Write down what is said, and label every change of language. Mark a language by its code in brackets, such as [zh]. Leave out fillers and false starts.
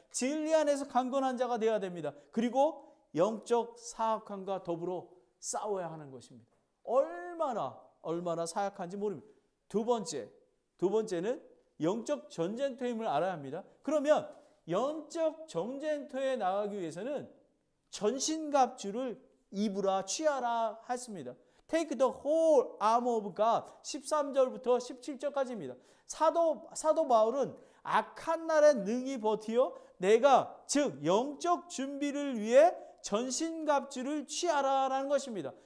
[ko] 진리 안에서 강건한 자가 되어야 됩니다. 그리고 영적 사악함과 더불어 싸워야 하는 것입니다. 얼마나 사악한지 모릅니다. 두 번째는 영적 전쟁터임을 알아야 합니다. 그러면 영적 전쟁터에 나가기 위해서는 전신갑주를 입으라 취하라 했습니다. [en] Take the whole armor of God [ko] 13절부터 17절까지입니다. 사도 바울은 악한 날에 능히 버티어 내가 즉 영적 준비를 위해 전신갑주를 취하라라는 것입니다.